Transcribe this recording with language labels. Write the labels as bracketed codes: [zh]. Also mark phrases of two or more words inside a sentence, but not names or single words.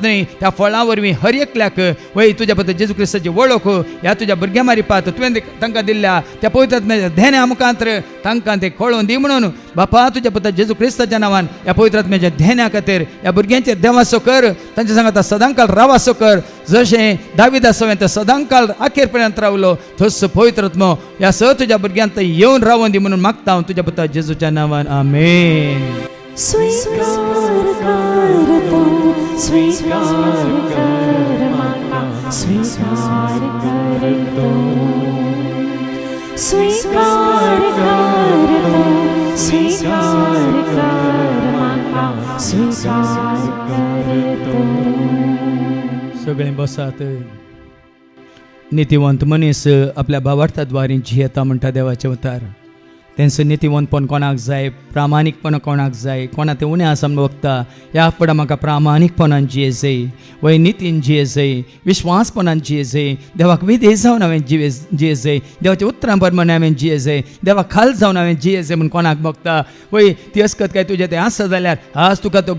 [kok] न्हय त्या फळां वरवीं हर एकल्याक वय तुज्या पद्दत जेजू क्रिस्ताची वळख ह्या तुज्या भुरग्यां मारिपात तुवें तांकां दिल्ल्या त्या पवित्र आत्म्याच्या ध्याना मुखांतर तांकां तें कळोवन दी म्हणून बापा तुज्या पद्दत जेजू क्रिस्ताच्या नांवान ह्या पवित्र आत्म्याच्या ध्याना खातीर ह्या भुरग्यांचेर देवाचो कर तांच्या सांगात सदांकाळ रावासो कर जशें दावीद आसोवें ते सदांकाळ अखेर पर्यंत रावलो थंयच पवित्र आत्मा ह्या स तुज्या भुरग्यांत येवन रावून दी म्हणून मागता हांव तुज्या पुता जेजूच्या नांवान आमेन. [hi] स्वीकार कर तू स्वीकार कर माता स्वीकार कर तू स्वीकार कर तू स्वीकार कर माता स्वीकार कर तू. [kok] सगळे बसात. नितीवंत मनीस आपल्या भावार्थाद्वारे जियेता म्हणटा देवाचे उतार. तेंचं नितीवंतपण कोणाक जाय प्रामाणीकपण कोणाक जाय कोणा तें उणें आसा म्हण वखता ह्या फुडें म्हाका प्रामाणीकपणान जिये जाय वय नितीन जिये जाय विश्वासपणान जिये जाय देवाक विधेय जावन हांवें जिये जाय देवाच्या उतरां प्रमाणे हांवें जिये जाय देवाक खाल जावन हांवें जिये जाय म्हूण कोणाक बगता वय ती असकत काय तुजें तें आसा जाल्यार आज तुका तो